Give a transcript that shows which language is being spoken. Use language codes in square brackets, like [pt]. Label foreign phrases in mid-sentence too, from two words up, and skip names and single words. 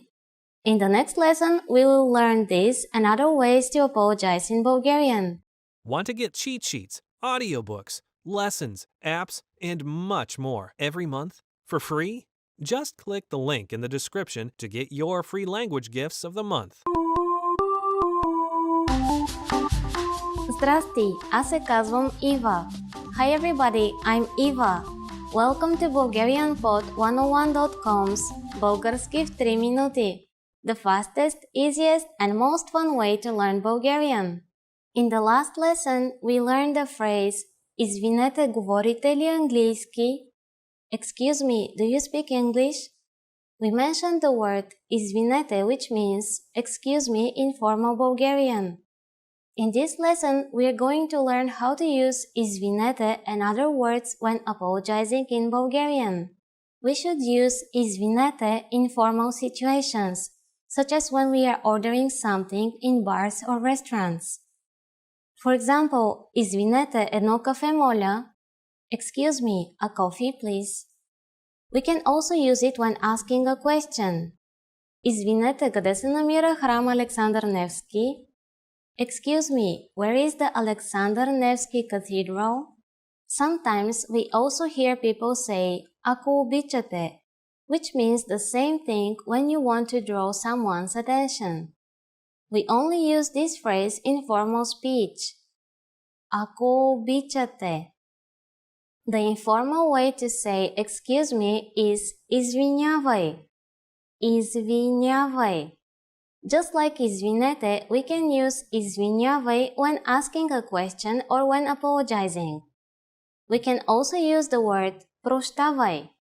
[en] In the next lesson, we will learn this and other ways to apologize in Bulgarian. Want to get cheat sheets, audiobooks, lessons, apps, and much more every month for free? Just click the link in the description to get your free language gifts of the month. [bg] Здрасти, аз се казвам Ива. [en] Hi everybody, I'm Eva. Welcome to BulgarianPod101.com's Български в 3 минути. The fastest, easiest, and most fun way to learn Bulgarian. In the last lesson, we learned the phrase [bg] Извинете, говорите ли английски? [en] Excuse me, do you speak English? We mentioned the word извинете, which means excuse me in formal Bulgarian. In this lesson, we are going to learn how to use извинете and other words when apologizing in Bulgarian. We should use извинете in formal situations, such as when we are ordering something in bars or restaurants. For example, [bg] извинете, едно кафе моля. [en] Excuse me, a coffee please. We can also use it when asking a question. [bg] Извинете, къде се намира храм Александър Невски? [en] Excuse me, where is the Alexander Nevsky Cathedral? Sometimes we also hear people say, [bg] ако обичате, [en] which means the same thing when you want to draw someone's attention. We only use this phrase in formal speech. [bg] Ако обичате. [en] The informal way to say excuse me is извинявай. [bg] Извинявай. [en] Just like извинете, we can use извинявай when asking a question or when apologizing. We can also use the word прощавай.